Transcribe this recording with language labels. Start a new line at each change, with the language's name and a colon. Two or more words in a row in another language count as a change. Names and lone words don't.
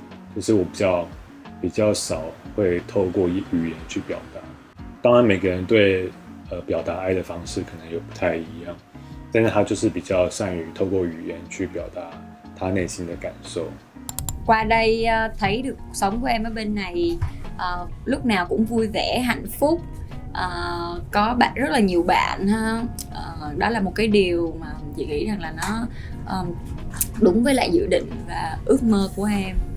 Chinese: 就是我比较少会透过语言去表达，当然每个人对表达愛的方式可能又不太一樣，但是他就是比較善於透過語言去表達他內心的感受。
Vietnamese: Qua đây thấy được cuộc sống của em ở bên này lúc nào cũng vui vẻ, hạnh phúc, có bạn rất là nhiều bạn ha. Đó là một cái điều mà chị nghĩ rằng là nó đúng với lại dự định và ước mơ của em.